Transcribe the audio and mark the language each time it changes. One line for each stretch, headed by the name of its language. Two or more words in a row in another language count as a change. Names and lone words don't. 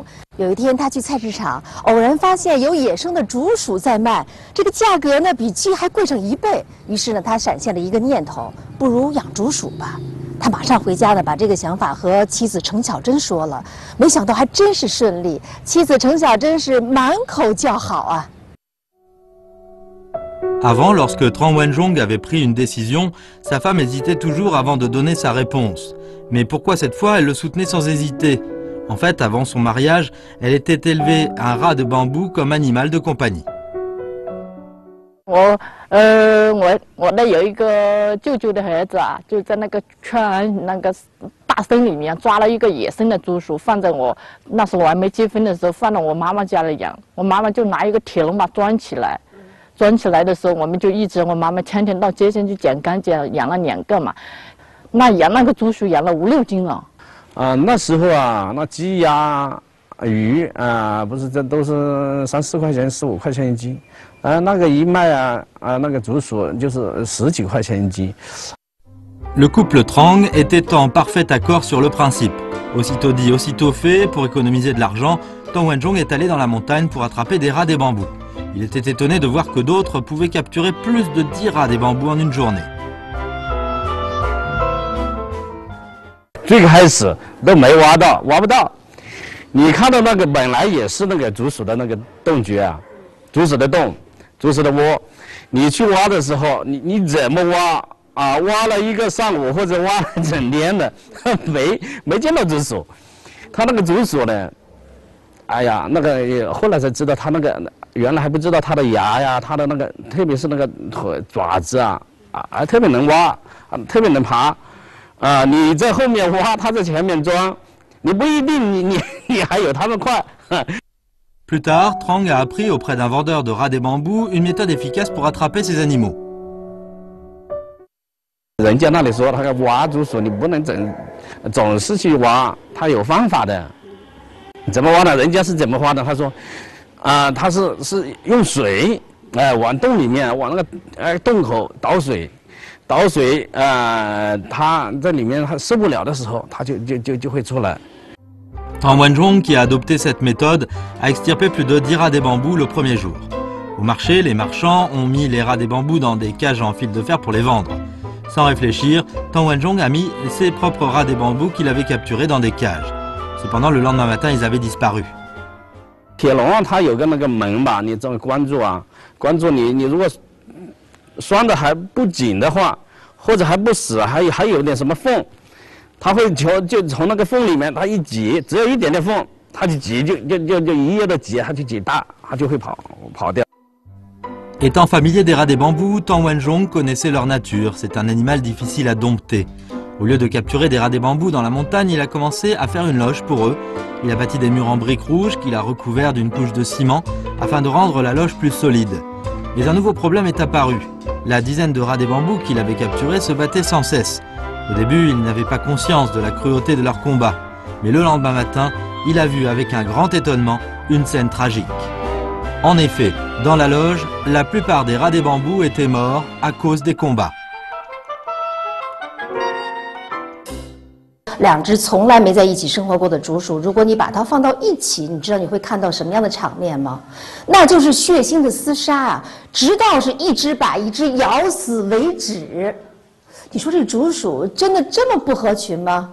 Chinese: 有一天，他去菜市场，偶然发现有野生的竹鼠在卖，这个价格呢比鸡还贵上1倍。于是呢，他闪现了一个念头，不如养竹鼠吧。他马上回家呢，把这个想法和妻子程小珍说了。没想到还真是顺利，妻子程小珍是满口叫好啊。
French: Avant, lorsque Tran Wanjong avait pris une décision, sa femme hésitait toujours avant de donner sa réponse. Mais pourquoi cette fois elle le soutenait sans hésiter? En fait, avant son mariage, elle était élevée un rat de bambou comme animal de compagnie.
Chinese: 我的有一个舅舅的儿子啊，就在那个圈那个大森里面抓了一个野生的竹鼠，放在我那时候我还没结婚的时候，放到我妈妈家里养。我妈妈就拿一个铁笼把它装起来， 装起来的时候，我们就一直我妈妈天天到街上去捡干净，养了2个嘛，那养那个竹鼠养了5、6斤了。那时候啊，那鸡鸭鱼啊，不是这都是3、4块钱、4、5块钱一斤，那个一卖啊，那个竹鼠就是10几块钱一斤。
French: Le couple Trang était en parfait accord sur le principe. Aussitôt dit, aussitôt fait, pour économiser de l'argent, Tang Wenzhong est allé dans la montagne pour attraper des rats des bambous. Il était étonné de voir que d'autres pouvaient capturer plus de 10 rats des bambous en une journée.
Chinese: 最开始都没挖不到。你看到那个本来也是那个竹鼠的那个洞穴啊，竹鼠的洞，竹鼠的窝，你去挖的时候，你怎么挖啊？挖了一个上午或者挖了整天的，没见到竹鼠。它那个竹鼠呢，哎呀，那个后来才知道，它那个原来还不知道它的牙呀，它的那个特别是那个腿爪子啊，特别能挖，特别能爬。你在后面挖，他在前面装，你不一定你还有他们快。
French: Plus tard, Trang a appris auprès d'un vendeur de rats des bambous une méthode efficace pour attraper ces animaux.
Chinese: 人家那里说，他要挖竹鼠，你不能总是去挖，他有方法的。怎么挖呢？人家是怎么挖的？他说，他是用水，往洞里面，往那个洞口倒水。倒水，它在里面它受不了的时候，它就会出来。
French: Tang Wenzhong, qui a adopté cette méthode, a extirpé plus de 10 rats des bambous le premier jour. Au marché, les marchands ont mis les rats des bambous dans des cages en fil de fer pour les vendre. Sans réfléchir, Tang Wenzhong a mis ses propres rats des bambous qu'il avait capturés dans des cages. Cependant, le lendemain matin, ils avaient disparu.
Chinese: 铁笼啊，它有个那个门吧，你这么关住啊，关住你如果拴的还不紧的话，或者还不死，还有点什么缝，它会就从那个缝里面，它一挤，只有一点点缝，它就挤，就一夜的挤，它就挤大，它就会跑掉。
French: Étant familier des rats des bambous, Tang Wenzhong connaissait leur nature. C'est un animal difficile à dompter. Au lieu de capturer des rats des bambous dans la montagne, il a commencé à faire une loge pour eux. Il a bâti des murs en briques rouges qu'il a recouverts d'une couche de ciment afin de rendre la loge plus solide. Mais un nouveau problème est apparu. La dizaine de rats des bambous qu'il avait capturés se battaient sans cesse. Au début, il n'avait pas conscience de la cruauté de leur combat. Mais le lendemain matin, il a vu avec un grand étonnement une scène tragique. En effet, dans la loge, la plupart des rats des bambous étaient morts à cause des combats.
Chinese: 2 只从来没在一起生活过的竹鼠，如果你把它放到一起，你知道你会看到什么样的场面吗？那就是血腥的厮杀啊，直到是一只把一只咬死为止。你说这竹鼠真的这么不合群吗？